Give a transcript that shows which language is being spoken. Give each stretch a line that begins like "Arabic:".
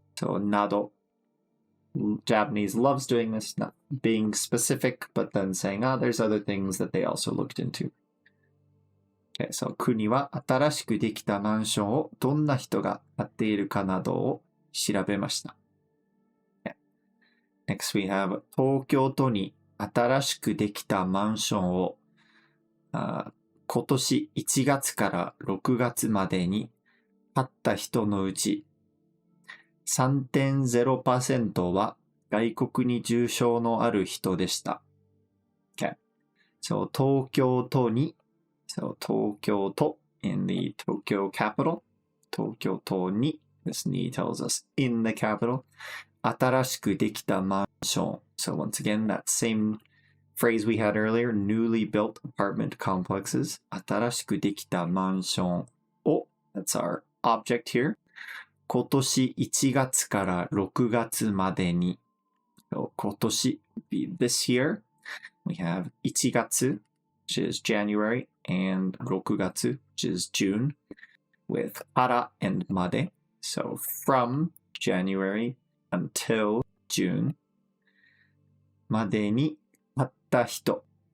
English: So nado, Japanese loves doing this, not being specific, but then saying, there's other things that they also looked into.
Japanese: Okay, so 国は新しくできたマンションをどんな人が買っているかなどを調べました。
English: Okay.
Japanese: Next we have 東京都に新しくできたマンションを今年1月から6月までに買った人のうち 3.0% は外国に住所のある人でした。
English: Okay. So 東京都に So 東京都 in the Tokyo capital. 東京都に This ni tells us in the capital.
Japanese: 新しくできたマンション.
English: So once again, that same phrase we had earlier, newly built apartment complexes.
Japanese: 新しくできたマンションを
English: That's our object here.
Japanese: 今年1月から6月までに.
English: So 今年 would be this year. We have 1月 which is January, and 6月, which is June, with から and まで. So from January until June,
Japanese: までに買った人.